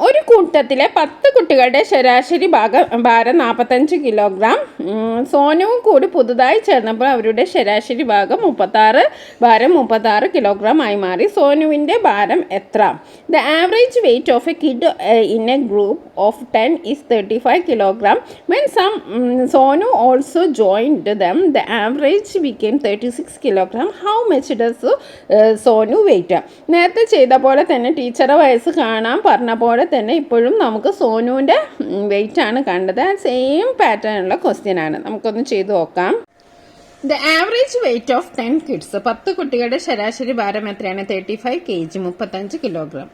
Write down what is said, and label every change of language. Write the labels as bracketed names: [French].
[Malayalam] ഒരു കൂട്ടത്തിലെ 10 കുട്ടികളുടെ ശരാശരി ഭാരം 45 കിലോഗ്രാം. സോനുവും കൂടി പുതുതായി ചേർന്നപ്പോൾ അവരുടെ ശരാശരി ഭാരം 36 കിലോഗ്രാം ആയി മാറി. സോനുവിന്റെ ഭാരം എത്ര? [English] The average weight of a kid in a group of 10 is 35 kilogram. When Sonu also joined them, the average became 36 kilogram. How much does Sonu weight? [Malayalam] നേരത്തെ ചെയ്ത പോലെ തന്നെ ടീച്ചറുടെ വയസ്സ് കാണാൻ പറഞ്ഞ പോലെ തന്നെ ഇപ്പോഴും നമുക്ക് സോനുവിന്റെ വെയിറ്റ് ആണ് കണ്ടത്. സെയിം പാറ്റേണുള്ള ക്വസ്റ്റ്യൻ ആണ്. നമുക്കൊന്ന് ചെയ്തു നോക്കാം. [English] The average weight of 10 kids. [Malayalam] 10 കുട്ടികളുടെ ശരാശരി ഭാരം എത്രയാണ്? 35 kg, 35 കിലോഗ്രാം.